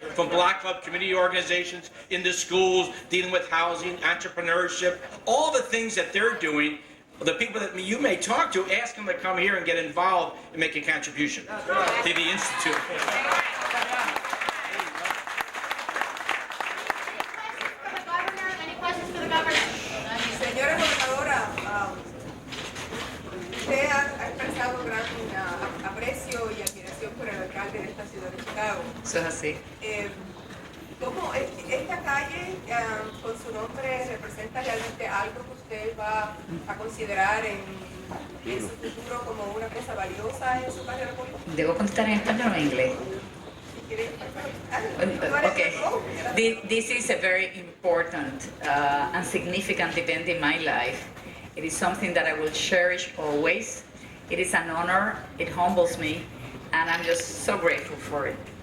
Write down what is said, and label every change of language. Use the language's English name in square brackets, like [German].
[English] From block club community organizations, in the schools, dealing with housing, entrepreneurship, all the things that they're doing. The people that you may talk to, ask them to come here and get involved and make a contribution to the institute. [Spanish] Señora gobernadora, usted ha expresado gran aprecio y admiración por el alcalde de esta ciudad de Chicago. Eso es así. ¿Cómo esta calle con su nombre representa realmente algo que usted va a considerar en su futuro como una pieza valiosa en su carrera política? ¿Debo contestar en español o en inglés? [English] Okay. This is a very important and significant event in my life. It is something that I will cherish always. It is an honor, it humbles me, and I'm just so grateful for it.